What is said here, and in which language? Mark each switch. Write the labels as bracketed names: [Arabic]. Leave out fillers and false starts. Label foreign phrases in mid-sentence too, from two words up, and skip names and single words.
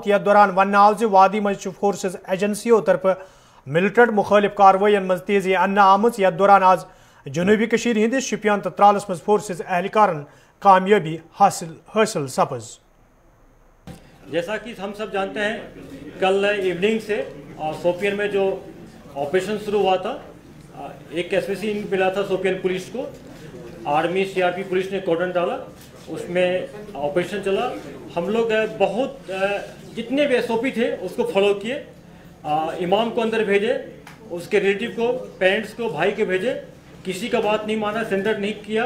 [Kashmiri] यथ दौरान वन आव वादी मज फोर्सेस एजेंसियों तरफ मिलिटेंट मुखालिफ कार्रवाइन मज तेजी अन्न आमुत। यथ दौरान आज जनूबी कशीर हिंदिस शुपियान तो त्रालस मज फोर्सेस एहलकारन कामयाबी हासिल सपज। [Hindi] जैसा कि हम सब जानते हैं कल इवनिंग से शोपियन में जो ऑपरेशन शुरू हुआ था, एक SPC मिला था शोपियन पुलिस को, आर्मी CRP पुलिस ने कॉर्डन डाला, उसमें ऑपरेशन चला। हम लोग बहुत जितने भी SOP थे उसको फॉलो किए, इमाम को अंदर भेजे, उसके रिलेटिव को, पेरेंट्स को, भाई के भेजे, किसी का बात नहीं माना, सेंटर नहीं किया।